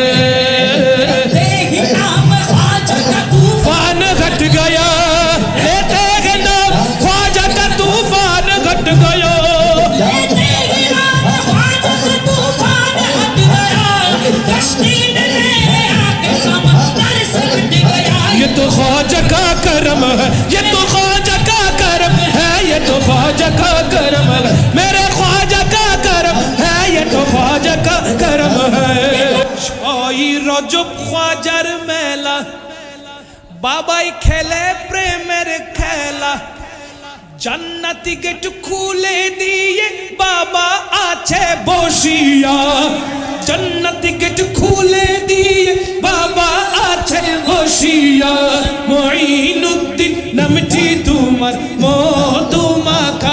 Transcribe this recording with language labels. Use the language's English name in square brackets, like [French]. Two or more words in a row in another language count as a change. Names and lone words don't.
[Urdu] طوفان گھٹ گیا لیتے ہیں نام خواجہ کا طوفان گھٹ گیا یہ تو خواجہ کا کرم ہے یہ تو خواجہ کا کرم ہے یہ تو خواجہ کا کرم ہے میرے خواجہ کا کرم ہے یہ تو خواجہ کا کرم ہے [Bangla] শাহী রজব খাজার মেলা বাবাই খেলে প্রেমের খেলা জান্নাতি গেট খুলে দিয়ে বাবা আছে বসিয়া জান্নাতি গেট খুলে দিয়ে বাবা আছে বসিয়া মঈনুদ্দিন নামটি তোমার মধু মাখা